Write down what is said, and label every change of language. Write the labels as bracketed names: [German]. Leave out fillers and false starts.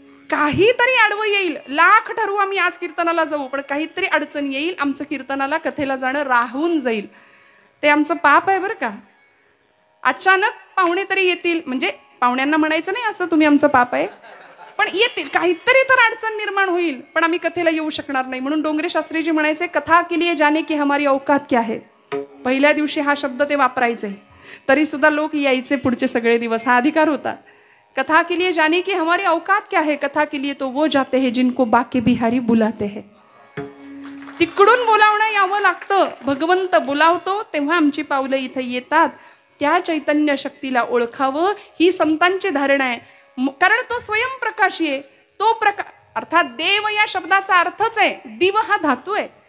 [Marathi] काहीतरी आडवं येईल, लाख ठरवू आम्ही आज कीर्तनाला जाऊ, पण काहीतरी अडचण येईल, आमचं कीर्तनाला कथेला जाणं राहून जाईल. ते आमचं पाप आहे बरं का. अचानक पाहुणे तरी येतील, म्हणजे पाहुण्यांना म्हणायचं नाही असं तुम्ही आमचं पाप आहे, पण येतील, काहीतरी तर अडचण निर्माण होईल, पण आम्ही कथेला येऊ शकणार नाही. म्हणून डोंगरे शास्त्रीजी म्हणायचे, [Hindi] कथा के लिए जाने की हमारी औकात क्या है. [Marathi] पहिल्या दिवशी हा शब्द ते वापरायचे, तरी सुद्धा लोक यायचे पुढचे सगळे दिवस. हा अधिकार होता. [Hindi] कथा के लिए जाने की हमारी औकात क्या है, कथा के लिए तो वो जाते हैं जिनको बाके बिहारी बुलाते हैं. [Marathi] तिकडून बोलावणं यावं लागतं. भगवंत बोलावतो तेव्हा आमची पावलं इथे येतात. त्या चैतन्य शक्तीला ओळखावं ही संतांची धारणा आहे. कारण तो स्वयंप्रकाशी आहे. तो प्रकाश अर्थात देव या शब्दाचा अर्थच आहे, दिव हा धातू आहे.